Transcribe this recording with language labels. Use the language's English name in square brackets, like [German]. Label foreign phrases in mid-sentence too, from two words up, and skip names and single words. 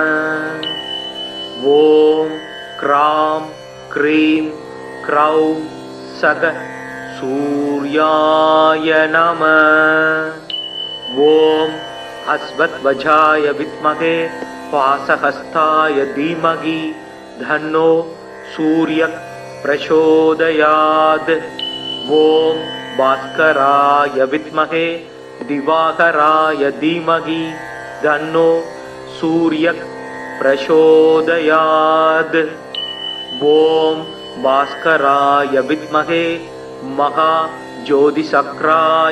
[Sanskrit] ओम् क्राम् क्रीम् क्रौम् सक सूर्याय नम. ओम् अश्वध्वजाय विद्महे पाशहस्ताय धीमहि तन्नो सूर्यः प्रचोदयात् ॐ भास्कराय विद्महे दिवाकराय धीमहि तन्नो सूर्यः प्रचोदयात् ॐ भास्कराय विद्महे महाज्योतिषक्राय